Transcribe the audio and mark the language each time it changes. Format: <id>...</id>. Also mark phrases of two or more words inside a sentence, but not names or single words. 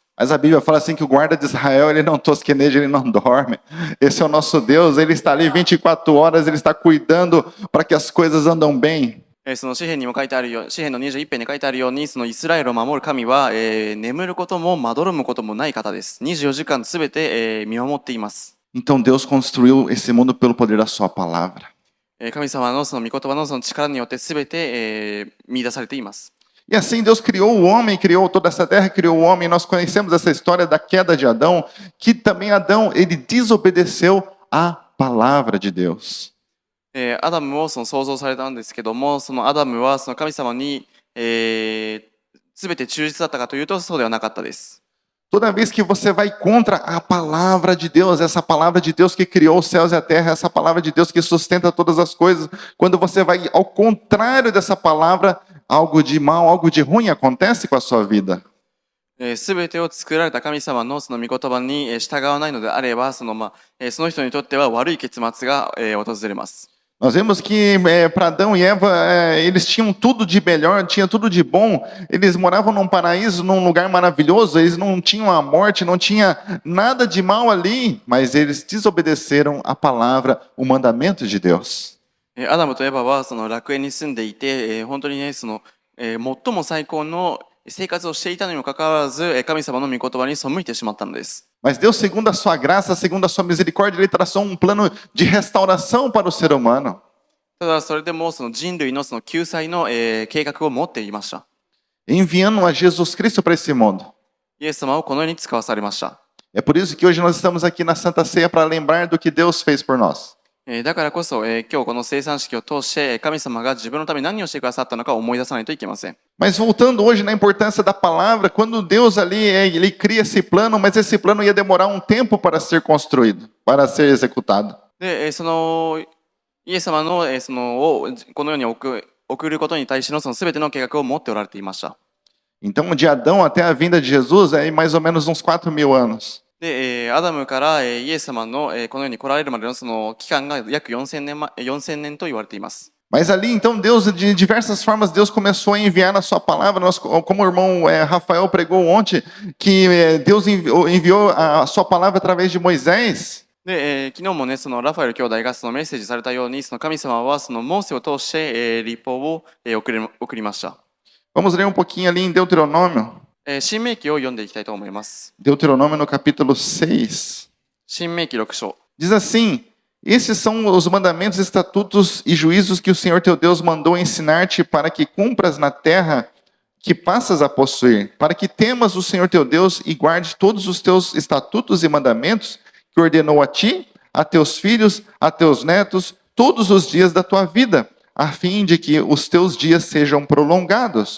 <pt>Mas a Bíblia fala assim que o guarda de Israel, ele não tosqueneja, ele não dorme. Esse é o nosso Deus, ele está ali 24 horas, ele está cuidando para que as coisas andam bem.</pt> <ja>詩篇にも書いてあるように、詩篇の21編に書いてあるように、イスラエルを守る神は、眠ることもまどろむこともない方です。24時間すべて、見守っています。</ja> <pt>Então Deus construiu esse mundo pelo poder da sua palavra.</pt> <ja>神様の御言葉の力によってすべて、見出されています。</ja> <pt>E assim Deus criou o homem, criou toda essa terra, criou o homem. Nós conhecemos essa história da queda de Adão, que também Adão, ele desobedeceu à palavra de Deus.</pt> <ja>アダムを創造されたんですけども、アダムは神様に、すべて忠実だったかというとそうではなかったです。</ja> <pt>Toda vez que você vai contra a palavra de Deus, essa palavra de Deus que criou os céus e a terra, essa palavra de Deus que sustenta todas as coisas, quando você vai ao contrário dessa palavra, algo de mal, algo de ruim acontece com a sua vida.</pt> <ja>すべてを作られた神様の御言葉に従わないのであれば、その人にとっては悪い結末が訪れます。</ja> <pt>Nós vemos que para Adão e Eva, eles tinham tudo de melhor, tinha tudo de bom. Eles moravam num paraíso, num lugar maravilhoso. Eles não tinham a morte, não tinha nada de mal ali. Mas eles desobedeceram a palavra, o mandamento de Deus.</pt> <ja>アダムとエバは楽園に住んでいて、本当にね最も最高の生活をしていたのにもかかわらず、神様の御言葉に背いてしまったのです。</ja> <pt>Mas Deus, segundo a sua graça, segundo a sua misericórdia, Ele traçou um plano de restauração para o ser humano.</pt> <ja>ただそれでも人類の救済の計画を持っていました。</ja> <pt>Enviando a Jesus Cristo para esse mundo.</pt> <ja>イエス様をこの世に使わされました。</ja> <pt>É por isso que hoje nós estamos aqui na Santa Ceia para lembrar do que Deus fez por nós.</pt> <ja>だからこそ、今日この聖餐式を通して神様が自分のために何をしてくださったのかを思い出さないといけません。</ja> <pt>Mas voltando hoje na importância da palavra, quando Deus ali ele cria esse plano, mas esse plano ia demorar um tempo para ser construído, para ser executado.</pt> <ja>で、イエス様の、をこの世に送ることに対しての全ての計画を持っておられていました。</ja> <pt>Então, de Adão até a vinda de Jesus, é mais ou menos uns 4.000 anos.</pt> <ja>で、アダムからイエス様のこの世に来られるまでの期間が約4000年と言われています。</ja> <pt>Mas ali, então, Deus, de diversas formas, Deus começou a enviar a sua palavra. Nós, como o irmão Rafael pregou ontem, que Deus enviou a sua palavra através de Moisés.</pt> <ja>で、昨日もね、ラファエル兄弟がメッセージされたように、神様はモーセを通して、律法を、送りました。</ja> <pt>Vamos ler um pouquinho ali em Deuteronômio.</pt> <ja>新明記を読んでいきたいと思います。</ja> <pt>Deuteronômio no capítulo 6.</pt> <ja>新明記6章。</ja> <pt>Diz assim: esses são os mandamentos, estatutos e juízos que o Senhor teu Deus mandou ensinar-te para que cumpras na terra que passas a possuir, para que temas o Senhor teu Deus e guarde todos os teus estatutos e mandamentos que ordenou a ti, a teus filhos, a teus netos, todos os dias da tua vida, a fim de que os teus dias sejam prolongados.</pt>